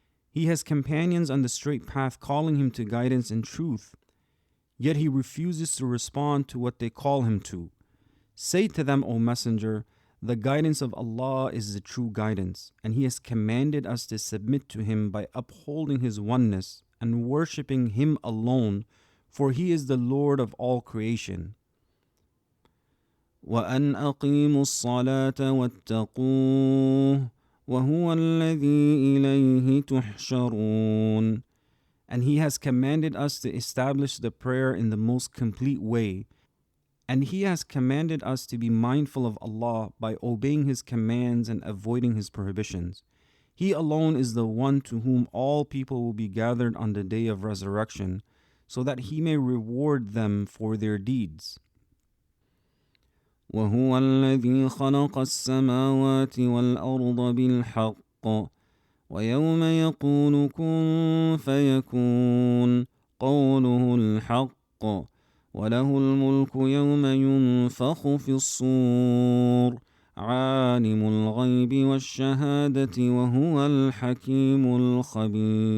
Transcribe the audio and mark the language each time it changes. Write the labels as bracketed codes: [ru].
[en] He has companions on the straight path calling him to guidance and truth, yet he refuses to respond to what they call him to. Say to them, O Messenger, the guidance of Allah is the true guidance, and He has commanded us to submit to Him by upholding His oneness and worshipping Him alone, for He is the Lord of all creation. [ar] وأن أقيموا الصلاة واتقوه وهو الذي إليه تحشرون. [en] And He has commanded us to establish the prayer in the most complete way. And He has commanded us to be mindful of Allah by obeying His commands and avoiding His prohibitions. He alone is the one to whom all people will be gathered on the day of resurrection, so that He may reward them for their deeds. [ar] وهو الذي خلق السماوات والأرض بالحق ويوم يقول كن فيكون قوله الحق وله الملك يوم ينفخ في الصور عالم الغيب والشهادة وهو الحكيم الخبير.